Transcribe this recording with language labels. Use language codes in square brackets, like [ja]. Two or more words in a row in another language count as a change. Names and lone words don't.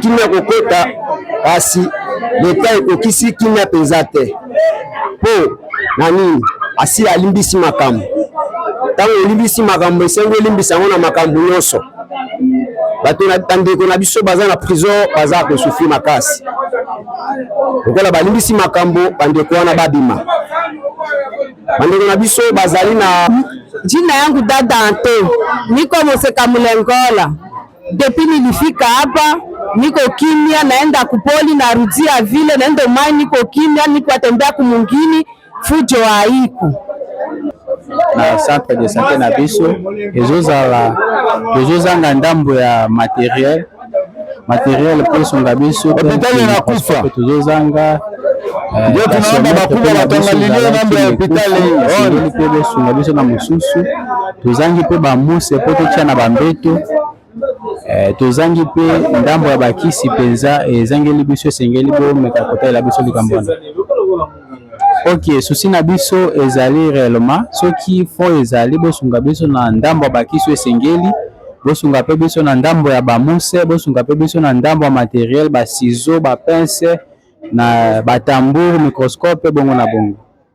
[ln] kimia kokota kasi leta ekokisi kimia mpenza te mpo na nini asi alimbisi makambo ntango olimbisi makambo esengo elimbisa yango na makambo nyonso bato na bandeko na biso baza na prison baza kosufri makasi lokola balimbisi makambo bandeko wana babima bandeko na biso bazali na [sw] jina yangu dada Anto niko Moseka Mulengola depuis nilifika hapa niko kimya naenda kupoli narudia vile naenda mai niko kimya niko atembea kumungini fujo haiku [ln] na [fr] centre de santé [ln] na biso ezozanga ndambo ya materiel mpo songa biso [sw] hôpital na kufa [ln] tozozanga [sw] ndio tunaomba bakubwa batangalie mambo ya hôpital [ln] mpe bosunga biso na mosusu tozangi mpe bamuse mpo totia na bambeto tozangi mpe ndambo ya bakisi mpenza ezangeli biso esengeli bomeka kotalela biso likambo wana. Ok, souci na biso ezali réellement soki fo ezali bosunga biso na ndambo ya bakisi esengeli bosunga pe biso na ndambo ya bamuse bosunga pe biso na ndambo ya matériel ba ciseaux ba pince na ba [fr] tambour microscope [ln] bongo na bongo.